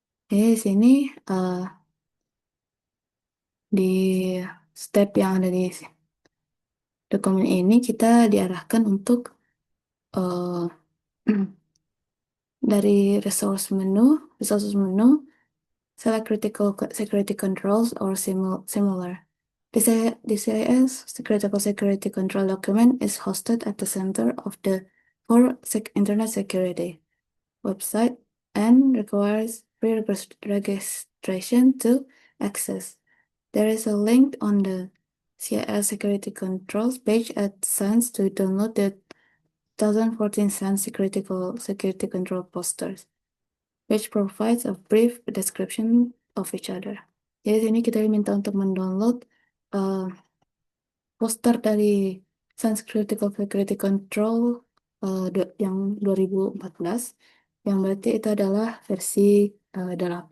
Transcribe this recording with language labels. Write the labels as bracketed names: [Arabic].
[Indonesian] Jadi di sini di step yang ada di dokumen ini kita diarahkan untuk eh, dari resources menu, [English] select critical security controls or similar. The CIS Critical Security Control document is hosted at the center of the core Internet Security website and requires pre-registration to access. There is a link on the CIS Security Controls page at SANS to download the 2014 SANS Security Control posters, which provides a brief description of each other. [Indonesian] Jadi sini kita diminta untuk mendownload uh, poster dari SANS Critical Security Control yang 2014, yang berarti itu adalah versi 8.